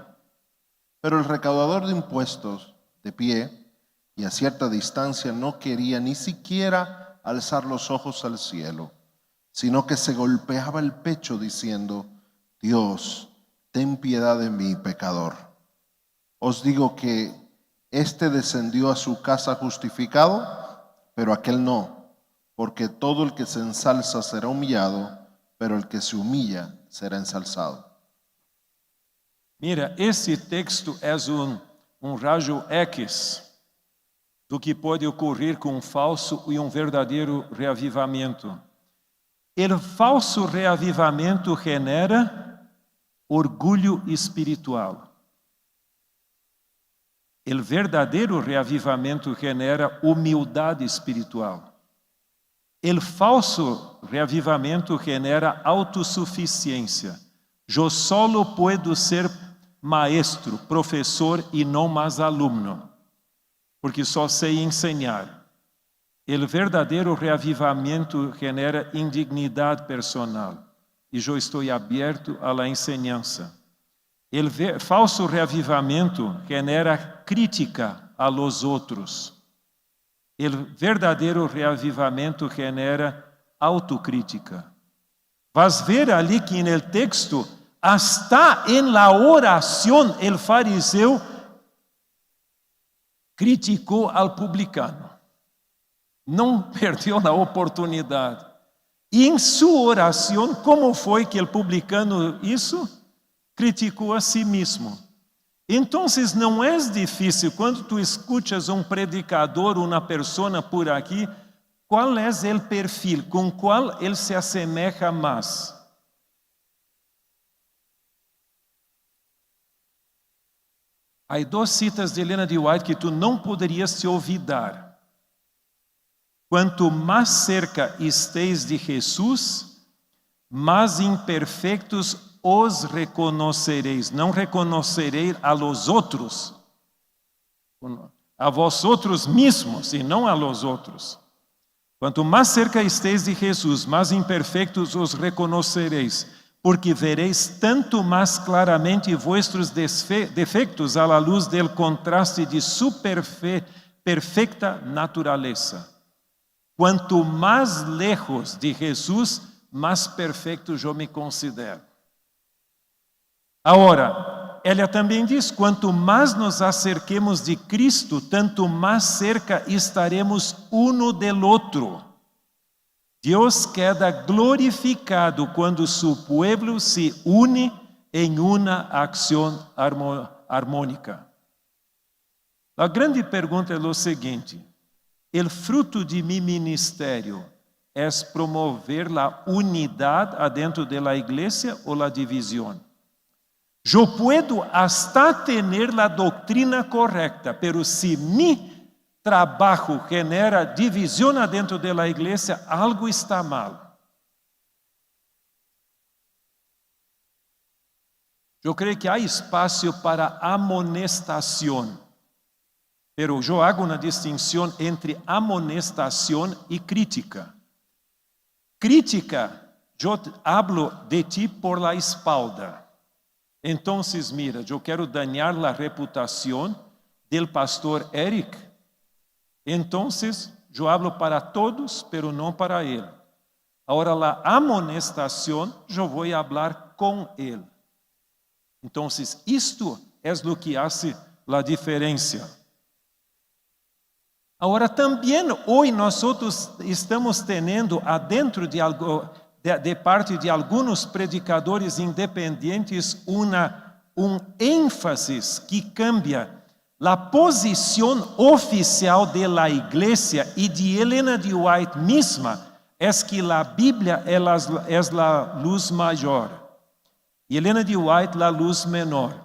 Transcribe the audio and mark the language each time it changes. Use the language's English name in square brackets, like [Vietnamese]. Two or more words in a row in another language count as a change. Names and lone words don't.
[Spanish] Pero el recaudador de impuestos, de pie y a cierta distancia, no quería ni siquiera alzar los ojos al cielo, sino que se golpeaba el pecho diciendo: Dios, ten piedad de mí, pecador. Os digo que éste descendió a su casa justificado, pero aquel no, porque todo el que se ensalza será humillado, pero el que se humilla será ensalzado. [Portuguese] Mira, esse texto é raio X do que pode ocorrer com um falso e um verdadeiro reavivamento. O falso reavivamento genera orgulho espiritual. O verdadeiro reavivamento genera humildade espiritual. O falso reavivamento genera autossuficiência. [Spanish] Eu solo puedo ser maestro, [Portuguese] professor e não mais aluno, porque só sei ensinar. O verdadeiro reavivamento genera indignidade personal. E eu estou aberto à [Spanish] la enseñanza. [Portuguese] O falso reavivamento genera crítica [Spanish] a los [Portuguese] outros. O verdadeiro reavivamento genera autocrítica. [Spanish] Vas ver ali que en el texto, hasta en la oración, el fariseo criticou al publicano. [Portuguese] Não perdeu a oportunidade. E em sua oração, como foi que o publicano isso? Criticou a si mesmo. Então, não é difícil, quando tu escuchas um predicador, uma pessoa por aqui, qual é o perfil com qual ele se assemelha mais? Há duas citas de Helena de White que tu não poderias te olvidar. Quanto mais [Spanish] cerca estéis [Portuguese] de Jesus, mais imperfectos os reconhecereis. Não reconhecereis [Spanish] a los [Portuguese] outros, a vós outros mesmos, e não [Spanish] a los [Portuguese] outros. Quanto mais [Spanish] cerca estéis [Portuguese] de Jesus, mais imperfectos os reconhecereis, porque vereis tanto mais claramente [Spanish] vuestros defectos à la luz del contraste de su perfecta naturaleza. [Portuguese] Quanto mais lejos de Jesus, mais perfeito eu me considero. Agora, ela também diz, quanto mais [Spanish] nos acerquemos [Portuguese] de Cristo, tanto mais [Spanish] cerca estaremos uno del [Portuguese] outro. Deus queda glorificado quando [Spanish] su pueblo se une [Portuguese] em uma acção harmônica. A grande pergunta é o seguinte: o fruto de mi ministério é promover a unidade adentro da igreja ou a divisão? Eu [Spanish] puedo hasta tener [Portuguese] a doutrina correta, pero se mi trabalho genera divisão adentro da igreja, algo está mal. Eu creio que há espaço para amonestação, pero eu hago uma distinção entre amonestação e crítica. [Spanish] Crítica, eu hablo de ti por la espalda. [Portuguese] Então, mira, eu quero dañar a reputação del pastor Eric. Então, eu hablo para todos, pero não para ele. Agora, a amonestação, eu vou falar com ele. Então, isto é o que hace a diferença. Agora, também, hoje, nós estamos tendo adentro de parte de alguns predicadores independentes ênfase que cambia a posição oficial da igreja e de Helena de White mesma é que a Bíblia é a luz maior e Helena de White a luz menor.